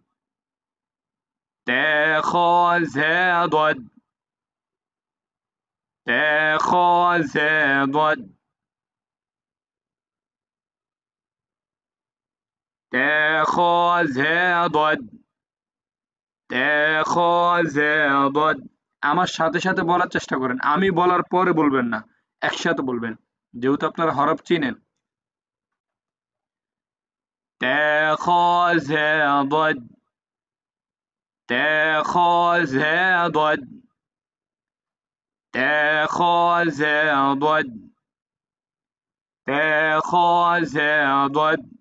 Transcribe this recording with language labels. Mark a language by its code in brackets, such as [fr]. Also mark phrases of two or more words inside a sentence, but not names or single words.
[bn] তে, খ, ঝে, দদ، তে, খ, ঝে, দদ، তে, খ, ঝে, দদ, তে, খ, ঝে, দদ। আমার সাথে সাথে বলার চেষ্টা করেন, আমি বলার পরে বলবেন না, একসাথে বলবেন, যেহেতু আপনারা হরফ চিনেন। তে, খ, ঝে, দদ, তে, খ, ঝে, দদ, তে, খ, ঝে, দদ, তে, খ, ঝে, দদ,